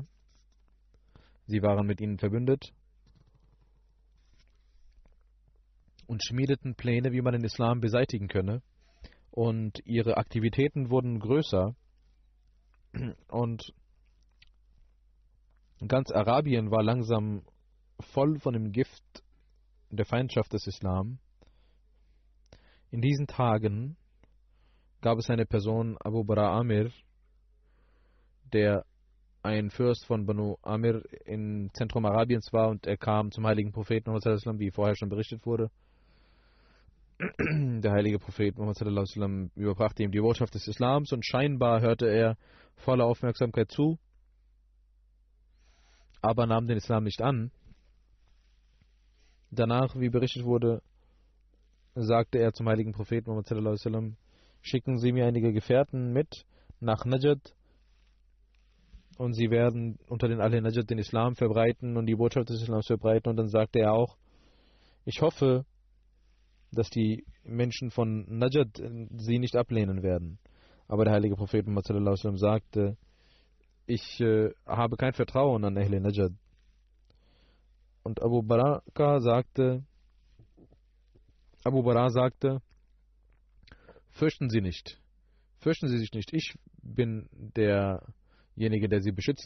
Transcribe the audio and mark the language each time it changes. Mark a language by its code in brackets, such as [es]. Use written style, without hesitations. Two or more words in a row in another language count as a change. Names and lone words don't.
[de] Sie waren mit ihnen verbündet und schmiedeten Pläne, wie man den Islam beseitigen könne, und ihre Aktivitäten wurden größer, und ganz Arabien war langsam voll von dem Gift der Feindschaft des Islam. In diesen Tagen gab es eine Person, Abu Bara Amir, der ein Fürst von Banu Amir im Zentrum Arabiens war, und er kam zum heiligen Propheten Muhammad [ar] صلى الله عليه وسلم, [de] wie vorher schon berichtet wurde. Der heilige Prophet Muhammad [ar] صلى الله عليه وسلم [de] überbrachte ihm die Botschaft des Islams, und scheinbar hörte er voller Aufmerksamkeit zu, aber nahm den Islam nicht an. Danach, wie berichtet wurde, sagte er zum heiligen Propheten Muhammad [ar] صلى الله عليه وسلم: [de] Schicken Sie mir einige Gefährten mit nach Najd, und sie werden unter den Ahl Najd den Islam verbreiten und die Botschaft des Islams verbreiten. Und dann sagte er auch: Ich hoffe, dass die Menschen von Najd sie nicht ablehnen werden. Aber der heilige Prophet Muhammad [ar] صلى الله عليه وسلم [de] sagte: Ich habe kein Vertrauen an Ahl Najd. Und Abu Bara sagte: Fürchten Sie nicht, fürchten Sie sich nicht, ich bin derjenige, der Sie beschützen wird.